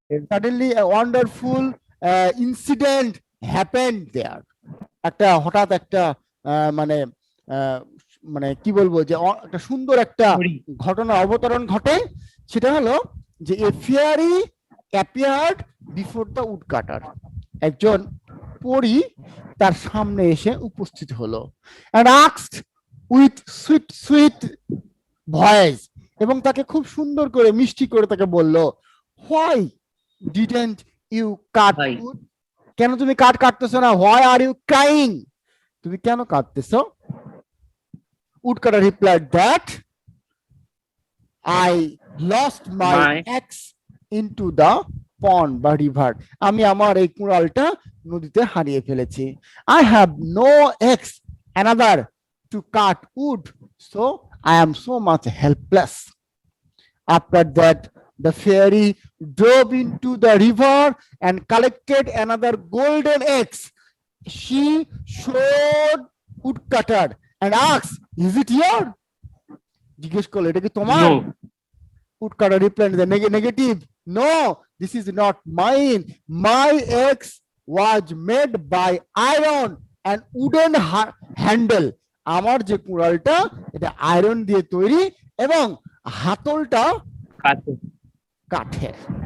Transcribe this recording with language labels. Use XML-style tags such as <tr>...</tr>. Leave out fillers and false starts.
<en>Suddenly a wonderful incident happened there.</en> <bn>একটা হঠাৎ একটা মানে মানে কি বলবো যে একটা সুন্দর একটা ঘটনা অবতরণ ঘটে। সেটা হলো যে</bn> <en>a fairy appeared before the woodcutter.</en> <bn>একজন পরী তার সামনে এসে উপস্থিত হলো</bn> <en>and asked with sweet voice,</en> <bn>এবং তাকে খুব সুন্দর করে মিষ্টি করে তাকে বলল,</bn> <en>why didn't you cut wood?</en> <bn>কেন তুমি কাঠ কাটতেছো না?</bn> <en>why are you crying?</en> <bn>তুমি কেন কাঁদতেছো?</bn> <en>Woodcutter replied that I lost my axe into the pond বা river.</en> <bn>আমি আমার এই কুড়ালটা নদীতে হারিয়ে ফেলেছি।</bn> <en>I have no axe another to cut wood, so I am so much helpless. After that, the fairy dove into the river and collected another golden axe. She showed woodcutter and asked, is it your?</en> <bn>জিজ্ঞেস করলো, এটা কি তোমার?</bn> <en>Woodcutter replied the negative. No, this is not mine. My axe was made by iron and wooden handle.</en> <bn>আমার যে কুড়ালটা এটা iron দিয়ে তৈরি এবং হাতলটা কাঠের।</bn>